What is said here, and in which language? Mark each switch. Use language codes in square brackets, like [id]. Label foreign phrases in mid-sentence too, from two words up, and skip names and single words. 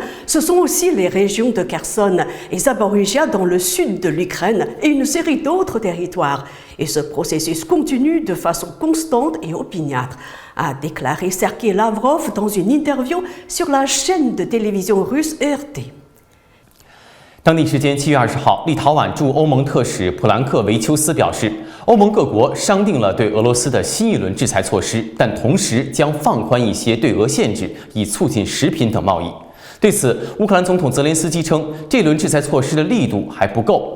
[fr] Ce sont aussi les régions de Kherson et Zaporizhia dans le sud de l'Ukraine et une série d'autres territoires. Et ce processus continue de façon constante et opiniâtre, a déclaré Sergei Lavrov dans une interview sur la chaîne de télévision russe RT. [zh] 当地时间7月20号，立陶宛驻欧盟特使普兰克维丘斯表示，欧盟各国商定了对俄罗斯的新一轮制裁措施，但同时将放宽一些对俄限制，以促进食品等贸易。对此，乌克兰总统泽连斯基称，这轮制裁措施的力度还不够。